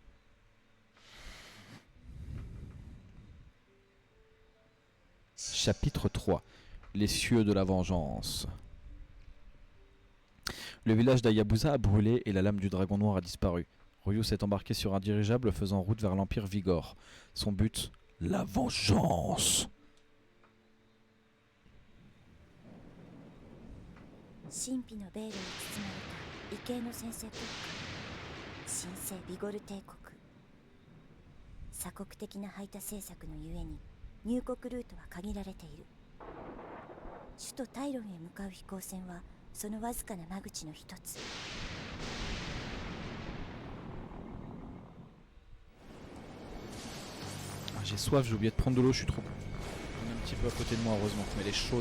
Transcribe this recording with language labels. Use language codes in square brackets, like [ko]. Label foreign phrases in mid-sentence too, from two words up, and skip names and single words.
[fr] Chapitre 3. Les cieux de la vengeance. Le village d'Hayabusa a brûlé et la lame du dragon noir a disparu. Ryu s'est embarqué sur un dirigeable faisant route vers l'Empire Vigor. Son but, la vengeance. [ja] 神秘のベールに包まれた異形の先制国家神聖ビゴル帝国。鎖国的な排他政策のゆえに入国ルートは限られている。首都タイロンへ向かう飛行船はそのわずかな間口の一つ。 [fr] J'ai soif, j'ai oublié de prendre de l'eau, je suis trop... On est un petit peu à côté de moi heureusement, mais elle est chaude.